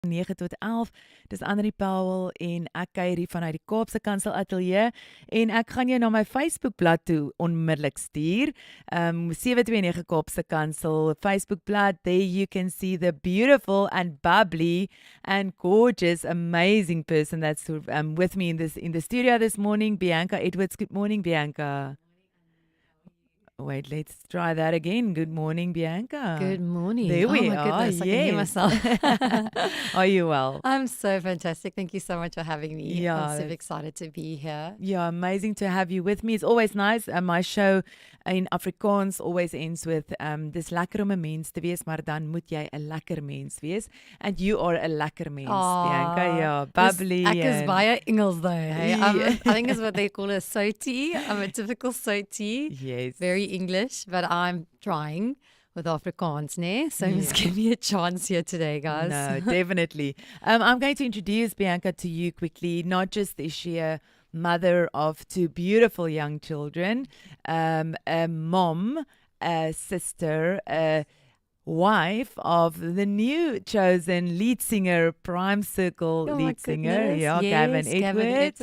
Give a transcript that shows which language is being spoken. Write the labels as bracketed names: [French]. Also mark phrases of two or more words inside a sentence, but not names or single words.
[Afrikaans] 9 tot 11. Dis Anri Powell en ek kuier hier vanuit die Kaapse Kansel Ateljee en ek gaan jou na my Facebookblad toe onmiddellik stuur. 729 Kaapse Kansel Facebookblad. [English] There you can see the beautiful and bubbly and gorgeous, amazing person that's with me in the studio this morning, Bianca Edwards. Good morning, Bianca. Wait, let's try that again. Good morning, Bianca. Good morning. There we my are. Goodness, Yes. I can hear myself. Are you well? I'm so fantastic. Thank you so much for having me. Yeah, I'm so excited to be here. Yeah, amazing to have you with me. It's always nice. My show in Afrikaans always ends with [Afrikaans] dis lekker om 'n mens te wees, maar dan moet jy 'n lekker mens wees. [English] And you are a [Afrikaans] lekker mens, [English] Bianca. Yeah, bubbly. [Afrikaans] Ek is baie Engels though. [English] Hey? Yeah. I think it's what they call a soti. I'm a typical soti. Yes. Very English, but I'm trying with Afrikaans, ne? So just give me a chance here today, guys. No, definitely. I'm going to introduce Bianca to you quickly. Not just is she a mother of two beautiful young children, a mom, a sister, a wife of the new chosen lead singer, Prime Circle lead singer, Gavin Edwards.